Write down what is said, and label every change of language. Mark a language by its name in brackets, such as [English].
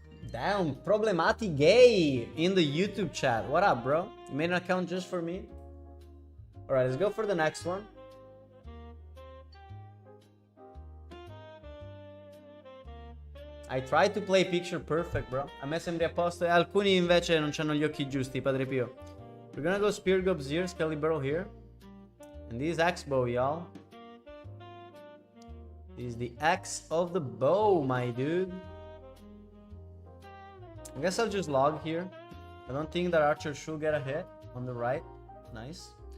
[English] Damn, problematic gay in the YouTube chat. What up, bro? You made an account just for me? Alright, let's go for the next one. I tried to play picture perfect, bro. [Italian] A me sembri apposta. Alcuni invece non hanno gli occhi giusti, Padre Pio. [English] We're gonna go Spear Gobs here, Skelly Barrel here. And this Axe Bow, y'all. This is the Axe of the Bow, my dude. I guess I'll just log here. I don't think that Archer should get a hit on the right. Nice.